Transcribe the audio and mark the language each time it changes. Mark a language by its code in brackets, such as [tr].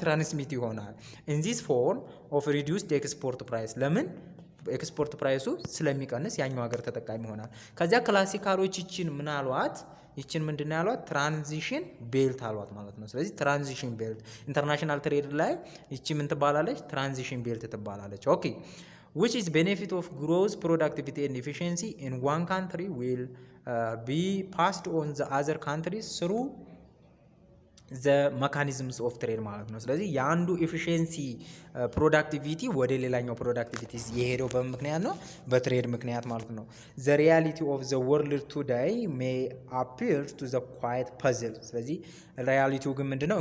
[am] ትራንስሚት ይሆናል። [en] in this form of reduced export price [am] ለምን ኤክስፖርት ፕራይሱ ስለሚቀንስ ያኛው ሀገር ተጠቃሚ ይሆናል። ከዚያ ክላሲካሎች ይችን ምን አሏት? ይችን ምንድን ያሏት? ትራንዚሽን ቤልት አሏት ማለት ነው። ስለዚህ ትራንዚሽን ቤልት ኢንተርናሽናል ትሬድ ላይ ይቺ ምን ትባላለች? ትራንዚሽን ቤልት ትባላለች። [en] ኦኬ which is benefit of growth productivity and efficiency in one country will be passed on the other countries through ዘ መካኒዝምስ ኦፍ ትሬድ [am] ማለት ነው። ስለዚህ የአንዱ ኤፊሽንሲ ፕሮዳክቲቪቲ ወደ ሌላኛው ፕሮዳክቲቪቲ የሄደው በምክንያት ነው፣ በትሬድ ምክንያት ማለት ነው። [en] ዘ ሪያሊቲ ኦፍ ዘ ወርልድ ቱዴይ ሜይ አፒር ቱ ዘ ኳይት ፐዝል። [am] ስለዚህ ሪያሊቲው ግን ምንድነው?